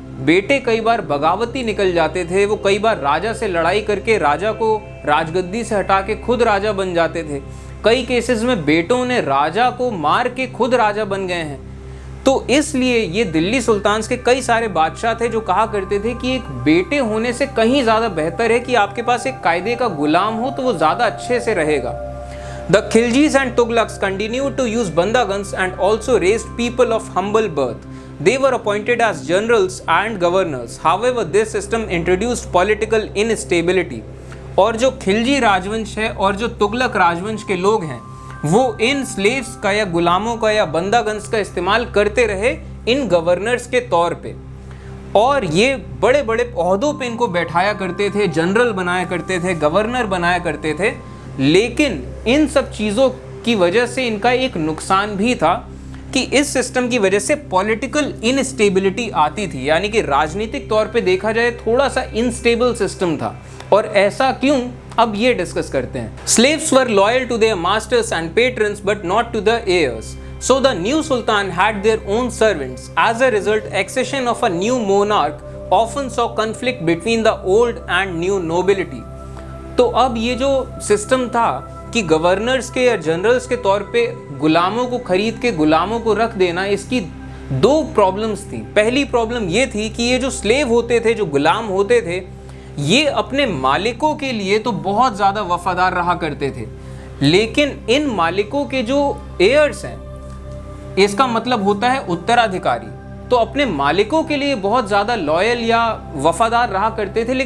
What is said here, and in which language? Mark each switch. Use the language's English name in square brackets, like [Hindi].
[Hindi] बेटे कई बार बगावती निकल जाते थे, वो कई बार राजा से लड़ाई करके राजा को राजगद्दी से हटा के खुद राजा बन जाते थे। कई केसेस में बेटों ने राजा को मार के खुद राजा बन गए हैं। तो इसलिए ये दिल्ली सुल्तान्स के कई सारे बादशाह थे जो कहा करते थे कि एक बेटे होने से कहीं ज़्यादा बेहतर है कि आपके पास एक कायदे का गुलाम हो, तो वो ज़्यादा अच्छे से रहेगा। [English] The Khiljis and Tughlaqs continued to use bandagans and also raised people of humble birth. They were appointed as generals and governors. However, this system introduced political instability. [Hindi] और जो खिलजी राजवंश है और जो तुगलक राजवंश के लोग हैं, वो इन स्लेव्स का या गुलामों का या बंदागन्स का इस्तेमाल करते रहे इन गवर्नर्स के तौर पे, और ये बड़े बड़े ओहदों पे इनको बैठाया करते थे, जनरल बनाया करते थे, गवर्नर बनाया करते थे। लेकिन इन सब चीज़ों की वजह से इनका एक नुकसान भी था कि इस सिस्टम की वजह से पॉलिटिकल इनस्टेबिलिटी आती थी, यानी कि राजनीतिक तौर पे देखा जाए थोड़ा सा इनस्टेबल सिस्टम था। और ऐसा क्यों, अब ये डिस्कस करते हैं। [English] Slaves were loyal to their masters and patrons but not to the heirs. So the new sultan had their own servants. As a result, accession of a new monarch often saw conflict between the old and new nobility. [Hindi] तो अब ये जो system था कि governors के या generals के तौर पे गुलामों को खरीद के गुलामों को रख देना, इसकी दो प्रॉब्लम्स थी। पहली प्रॉब्लम ये थी कि ये जो स्लेव होते थे, जो गुलाम होते थे, ये अपने मालिकों के लिए तो बहुत ज़्यादा वफादार रहा करते थे, लेकिन इन मालिकों के जो एयर्स हैं, इसका मतलब होता है उत्तराधिकारी, तो अपने मालिकों के लिए बहुत ज़्यादा लॉयल या वफादार रहा करते थे।